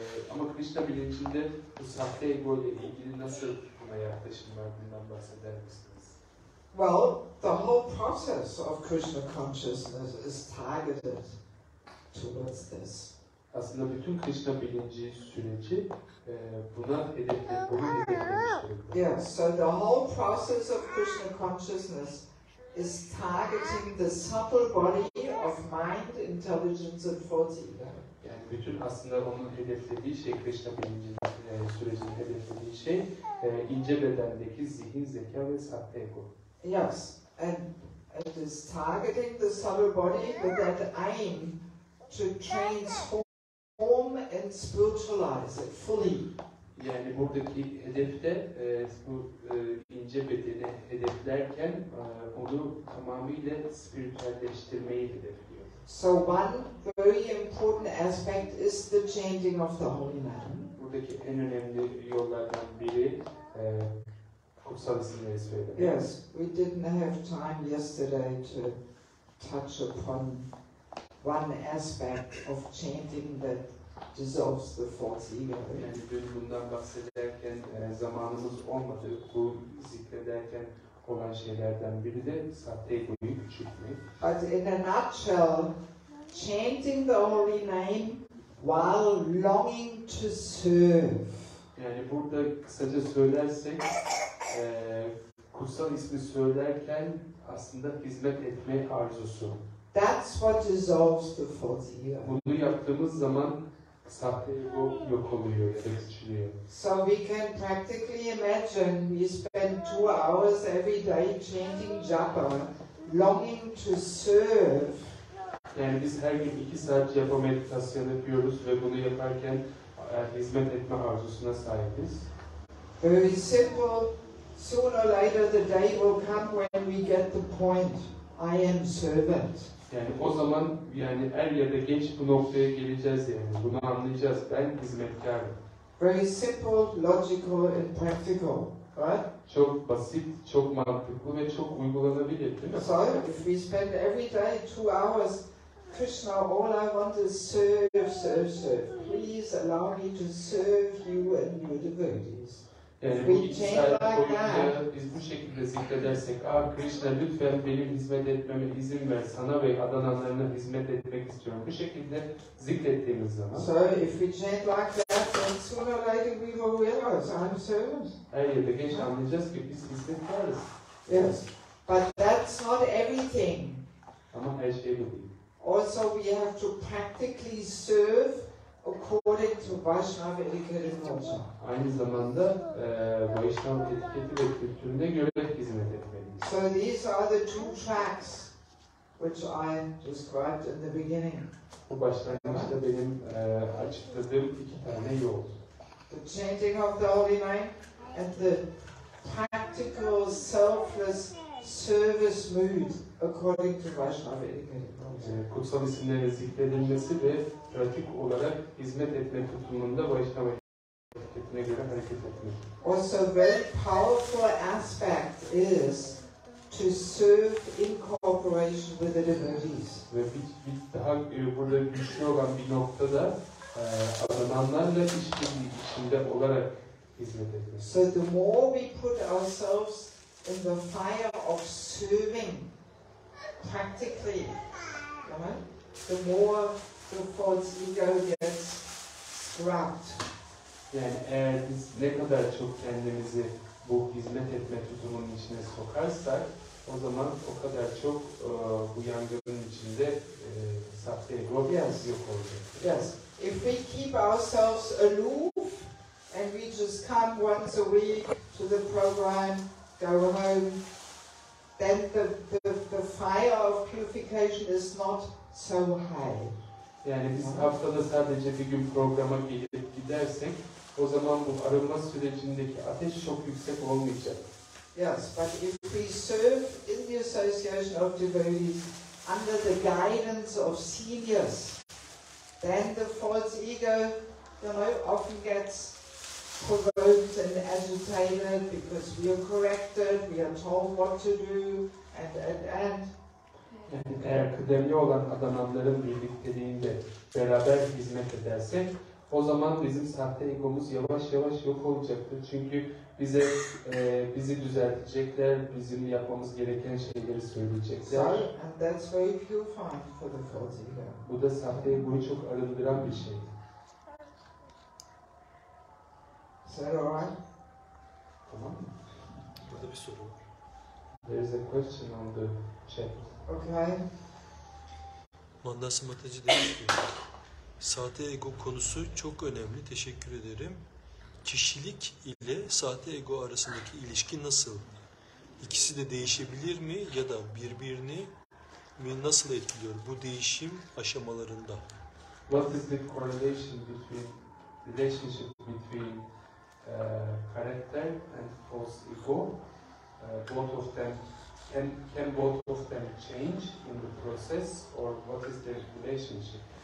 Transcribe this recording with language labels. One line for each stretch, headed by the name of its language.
Turkish: Ama Krishna bilincinde bu sahte ego ile ilgili nasıl buna yaklaşım var, bundan bahseder misiniz?
English: Well, the whole process of Krishna consciousness is targeted towards this.
Turkish: Aslında bütün Krishna bilinci süreci buna hedeflemiştir.
English: Yes, so the whole process of Krishna consciousness is targeting the subtle body of mind, intelligence and false ego.
Turkish: Yani bütün aslında onun hedeflediği şey, Krishna bilincinin sürecinin hedeflediği şey ince bedendeki zihin, zeka ve sahte ego.
English: Yes, and it is targeting the subtle body with that aim to transform and spiritualize it fully.
Turkish: Yani buradaki hedefte bu ince bedeni hedeflerken onu tamamıyla spiritüelleştirmeyi hedefliyor.
English: So one very important aspect is the chanting of the holy name.
Turkish: Buradaki en önemli yollardan biri kutsal isimleri söylemek.
English: Yes, we didn't have time yesterday to touch upon one aspect of chanting that dissolves the false ego.
Turkish: Yani dün bundan bahsederken zamanımız olmadı. Bu zikrederken olan şeylerden biri de sahte egoyu küçültmek.
English: But in a nutshell, chanting the holy name while longing to serve.
Turkish: Yani burada kısaca söylersek, kutsal ismi söylerken aslında hizmet etme arzusu.
English: That's what dissolves the false ego.
Turkish: Bunu yaptığımız zaman sahte ego yok oluyor ya da küçülüyor.
English: So we can practically imagine we spend 2 hours every day chanting japa, longing to serve.
Turkish: Yani biz her gün 2 saat japa meditasyon yapıyoruz ve bunu yaparken hizmet etme arzusuna sahibiz.
English: Very simple. Sooner or later the day will come when we get the point. I am servant.
Turkish: Yani o zaman yani er ya da geç bu noktaya geleceğiz yani. Bunu anlayacağız. Ben hizmetkarım.
English: Very simple, logical and practical, right?
Turkish: Çok basit, çok mantıklı ve çok uygulanabilir değil mi?
English: So if we spend every day 2 hours, Krishna, all I want is serve, serve, serve. Please allow me to serve you and your devotees.
Turkish: Yani bu 2 saat boyunca biz bu şekilde zikredersek, Krishna lütfen benim hizmet etmeme izin ver, sana ve adananlarına hizmet etmek istiyorum. Bu şekilde zikrettiğimiz zaman,
English: so if we chant like that, then sooner or later we will realize I'm servant.
Turkish: her yerde geç anlayacağız ki biz hizmetkarız.
English: Yes, but that's not everything.
Turkish: Ama her şey bu değil.
English: Also we have to practically serve according to Vaishnava etiquette and culture.
Turkish: Aynı zamanda Vaishnav etiketi ve kültürüne göre hizmet etmeliyiz.
English: So these are the 2 tracks which I described in the beginning.
Turkish: Bu başlangıçta benim açıkladığım 2 tane yol.
English: The chanting of the holy name and the practical, selfless service mood according to Vaishnava etiquette.
Turkish: Kutsal isimlerin zikredilmesi ve pratik olarak hizmet etme tutumunda Vaishnava etiketine göre hareket etmek.
English: Also, very powerful aspect is to serve in cooperation with the devotees.
Turkish: Ve bir daha burada güçlü olan bir noktada adananlarla işbirliği içinde olarak hizmet etmek.
English: So the more we put ourselves in the fire of serving practically, you know, the more the false ego gets scrubbed.
Turkish: Yani eğer biz ne kadar çok kendimizi bu hizmet etme tutumunun içine sokarsak, o zaman o kadar çok bu yangının içinde sahte ego yok olacak.
English: Yes. If we keep ourselves aloof and we just come once a week to the program, go home, then the fire of purification is not so high.
Turkish: Yani biz haftada sadece bir gün programa gelip gidersek, o zaman bu arınma sürecindeki ateş çok yüksek olmayacak.
English: Yes, but if we serve in the association of devotees under the guidance of seniors, then the false ego, you know, often gets provoked and agitated because we are corrected, we are told what to do, and.
Turkish: Yani eğer kıdemli olan adananların birlikteliğinde beraber hizmet edersek, o zaman bizim sahte egomuz yavaş yavaş yok olacaktır. Çünkü bizi düzeltecekler, bizim yapmamız gereken şeyleri söyleyecekler.
English: So, and that's very purifying for the false ego.
Turkish: Bu da sahte egoyu çok arındıran bir şey.
English: Is that alright?
Turkish: Tamam mı? Burada bir soru var.
English: There is a question on the chat. Okay.
Turkish: Mandasa Mataji demiş ki, sahte ego konusu çok önemli, teşekkür ederim. Kişilik ile sahte ego arasındaki ilişki nasıl? İkisi de değişebilir mi ya da birbirini mi nasıl etkiliyor bu değişim aşamalarında?
English: What is the correlation between relationship between character and false ego? Both of them can both of them change in the process, or what is the relationship?